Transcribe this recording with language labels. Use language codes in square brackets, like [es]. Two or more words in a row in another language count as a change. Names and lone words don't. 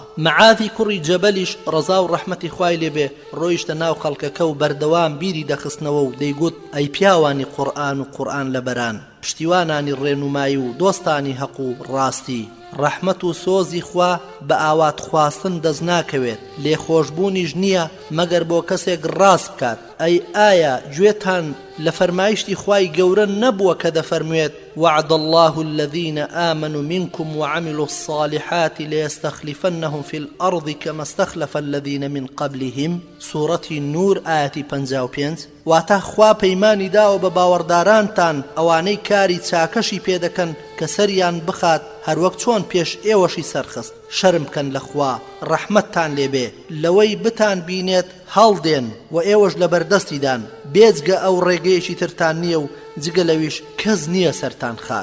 [ckb] مەعاذی کوڕی جەبەلیش ڕەزا و ڕەحمەتی خوای لێبێ ڕۆیشتە ناو خەڵکەکە و بەردەوام بیری دەخستنەوە و دەیگوت: ئەی پیاوانی قورئان و قورئان لەبەران، پشتیوانانی ڕێنمایی و دۆستانی حەق و ڕاستی، ڕەحمەت و سۆزی خوا بە ئاوات خواستن دەست ناکەوێت، لێخۆشبوونیش نییە مەگەر بۆ کەسێک ڕاست بکات. ئەی ئایا گوێتان لە فەرمایشتی خوای گەورە نەبووە کە دەفەرموێت: [ar] وعد الله الذين آمنوا منكم وعملوا الصالحات ليستخلفنهم في الأرض كما استخلف الذين من قبلهم. سورة النور آية 55. [ckb] واتە خوا پەیمانی داوە بە باوەڕدارانتان ئەوانەی کاری چاکەشی پێدەکەن کە سەریان بخات هەروەک چۆن پێش ئێوەشی سەرخست. شەرم بکەن لە خوا، ڕەحمەتتان لێبێ، لەوەی بتان بینێت هەڵدێن و ئێوەش لە بەردەستیدان، بێجگە ئەو ڕێگەیەکی ترتان نییە و جگە لەویش کەس نییە سەرتان خات.